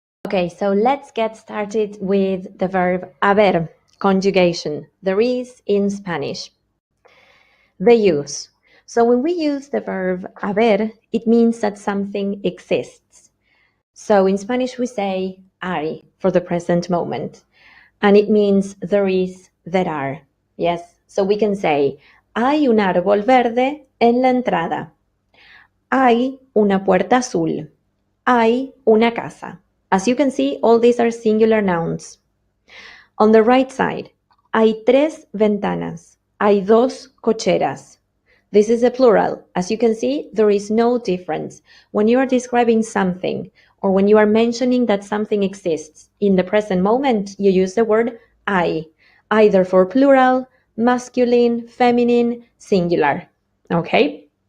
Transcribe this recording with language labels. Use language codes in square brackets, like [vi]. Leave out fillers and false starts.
[en] Okay, so let's get started with the verb haber, conjugation, the is in Spanish. The use. So when we use the verb haber, it means that something exists. So in Spanish we say hay for the present moment, and it means there is, there are. Yes, so we can say [es] hay un árbol verde en la entrada. Hay una puerta azul. Hay una casa. [en] As you can see, all these are singular nouns. On the right side, [es] hay tres ventanas. Hay dos cocheras. [en] This is a plural. As you can see, there is no difference. When you are describing something or when you are mentioning that something exists in the present moment, you use the word hay, either for plural, masculine, feminine, singular. Okay?